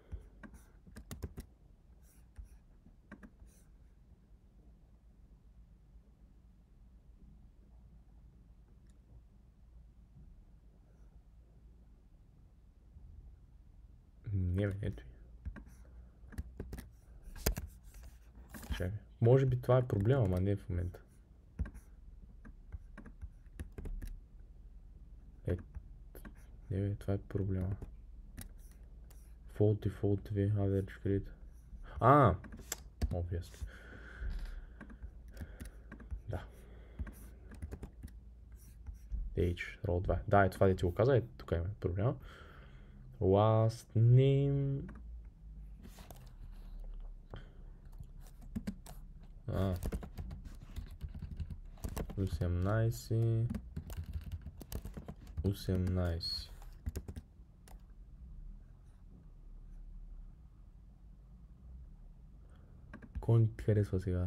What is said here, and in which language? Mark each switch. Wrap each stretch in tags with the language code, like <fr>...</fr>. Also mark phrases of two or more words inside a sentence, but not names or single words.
<bg>Не, бе, ето. Чакай. Може би това е проблема, ама не в момента. Не, бе, това е проблема.</bg> <en>Default V, average grid. Obviously.</en> <bg>Да. H, row 2. Да, това да ти го каза, тук има проблема.</bg> <en>Last name. 18.</en> <bg>Кой ти харесва сега?</bg>